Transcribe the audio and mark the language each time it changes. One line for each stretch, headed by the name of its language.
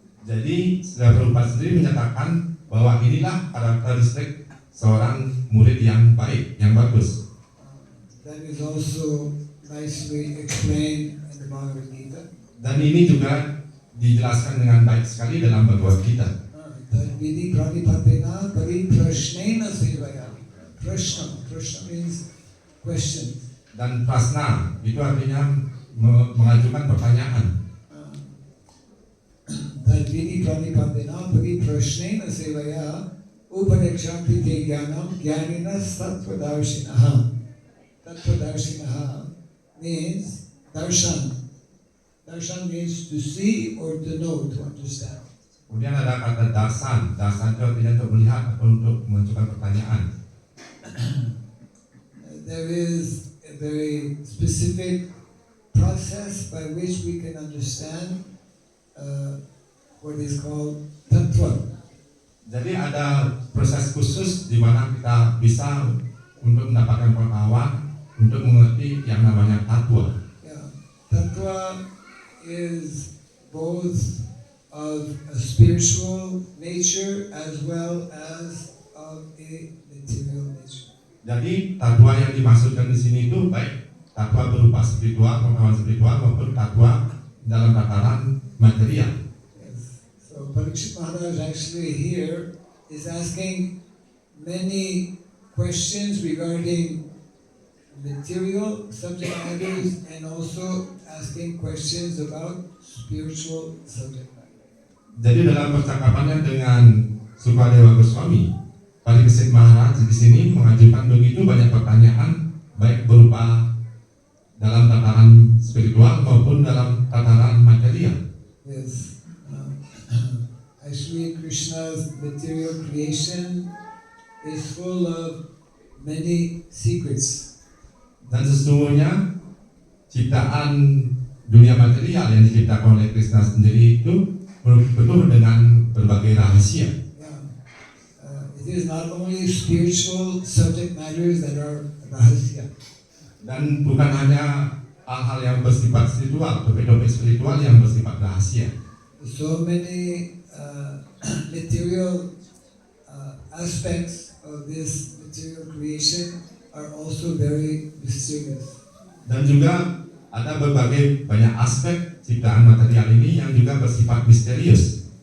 Indonesian: Jadi Srila Prabhupada sendiri menyatakan bahwa inilah karakteristik seorang murid yang baik, yang bagus.
English: That is also nicely explained in the Bhagavad Gita.
Indonesian: Dan ini juga dijelaskan dengan baik sekali dalam Bhagavad Gita.
Sanskrit: Vidi pranipatena pariprashnena sevaya.
English: Prashna means question.
Indonesian: Dan prasna itu artinya mengajukan pertanyaan.
Sanskrit: Vidi pranipatena pariprashnena sevaya upadekshanti te jnanam jnaninas tattvadarshinaha.
English: Tattvadarshinaha means darshan. Darshan means to see or to know, to understand.
Indonesian: Kemudian ada kata dasan. Dasan itu artinya untuk melihat atau untuk mengajukan pertanyaan.
English: There is a very specific process by which we can understand what is called tattva.
Indonesian: Jadi ada proses khusus di mana kita bisa untuk mendapatkan pengetahuan untuk mengerti yang namanya tatwa.
English: Yeah. Tattva is both of a spiritual nature as well as of a material nature.
Indonesian: Jadi tatwa yang dimaksudkan di sini itu baik tatwa berupa spiritual, pengetahuan spiritual maupun tatwa dalam tataran material.
English: Yes. So Parikshit Maharaj actually here is asking many questions regarding material subject matters and also asking questions about spiritual subject matters.
Indonesian: Jadi dalam percakapannya dengan Sukadewa Goswami, Parikshit Maharaj di sini mengajukan begitu banyak pertanyaan, baik berupa dalam tataran spiritual maupun dalam tataran material.
English: Yes. Actually, Krishna's material creation is full of many secrets.
Indonesian: Dan sesungguhnya ciptaan dunia material yang diciptakan oleh Krishna sendiri itu penuh dengan berbagai rahasia.
English: It is not only spiritual subject matters that are rahasya.
Indonesian: Dan bukan hanya hal-hal yang bersifat spiritual, topik-topik spiritual yang bersifat rahasia.
English: So many material aspects of this material creation are also very mysterious.
Indonesian: Dan juga ada berbagai banyak aspek ciptaan material ini yang juga bersifat misterius.